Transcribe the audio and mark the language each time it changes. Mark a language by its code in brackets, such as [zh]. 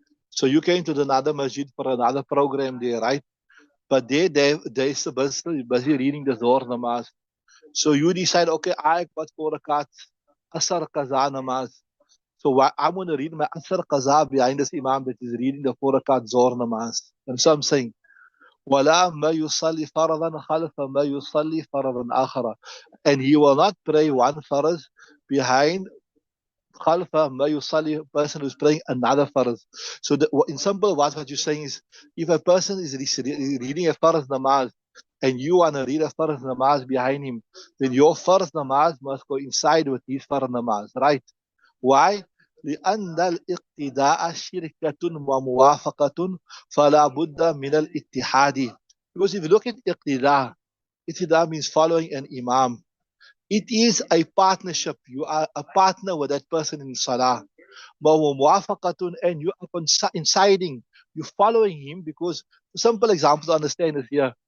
[en] So you came to another masjid for another program there, right? But they're busy reading the Zohar namaz. So you decide, okay, I got 4 rakats, Asar Qaza namaz. So I'm going to read my Asar Qaza behind this Imam that is reading the 4 rakat Zohar namaz. [ar] And so I'm saying, وَلَا مَا يُصَلِّ فَرَضًا خَلْفَ مَا يُصَلِّ فَرَضًا آخَرًا. [en] And he will not pray one farz behind [ar] khalfa ma yusalli, [en] a person who's praying another farz. So in simple, what you're saying is, if a person is reading a farz namaz, and you want to read a farz namaz behind him, then your farz namaz must coincide with his farz namaz, right? Why? [ar] لأن الاقتداء شركة وموافقة فلا بد من الاتحاد. [en] Because if you look at iqtida means following an imam. It is a partnership. You are a partner with that person in salah. وَمُوَافَقَةٌ, and you are coinciding. You're following him because, simple example to understand is here.